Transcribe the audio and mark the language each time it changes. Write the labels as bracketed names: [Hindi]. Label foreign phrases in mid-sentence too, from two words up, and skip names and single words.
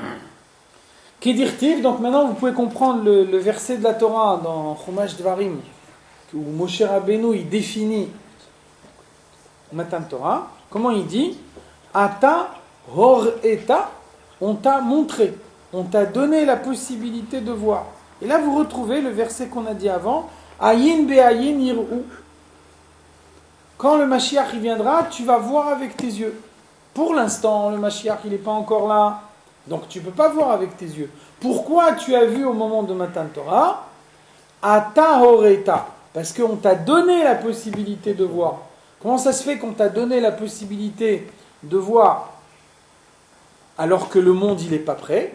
[French] Kedirtiv, donc maintenant vous pouvez comprendre le verset de la Torah dans Chumash Dvarim, où Moshe Rabbeinu il définit Matan Torah. Comment il dit? [Hebrew] אתה הר אתה, [French] on t'a montré, on t'a donné la possibilité de voir. Et là vous retrouvez le verset qu'on a dit avant, [Hebrew] עין בעין יראו. [French] Quand le Mashiach il viendra, tu vas voir avec tes yeux. Pour l'instant, le Mashiach il n'est pas encore là. Donc tu ne peux pas voir avec tes yeux. Pourquoi tu as vu au moment de Matan Torah? [Hebrew] אתה הראת. [French] Parce qu'on t'a donné la possibilité de voir. Comment ça se fait qu'on t'a donné la possibilité de voir alors que le monde il n'est pas prêt?